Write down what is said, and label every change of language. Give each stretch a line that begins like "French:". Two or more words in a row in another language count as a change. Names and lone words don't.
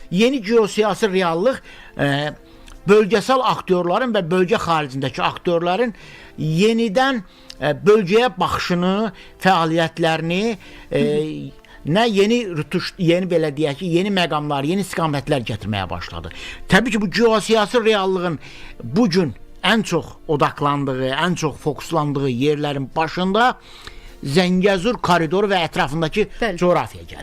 Azerbaijani: yeni geosiyasi reallıq
Turkish: bölgesel aktörlerin ve bölge haricindeki aktörlerin yeniden bölgeye
Azerbaijani: baxışını, fəaliyyətlərini, yeni belə deyək ki, yeni məqamlar, yeni istiqamətlər gətirməyə başladı. Təbii ki, bu geosiyasi reallığın bugün ən çox odaklandığı, ən çox fokuslandığı yerlərin başında Zəngəzur koridoru və ətrafındakı coğrafiya gəlir.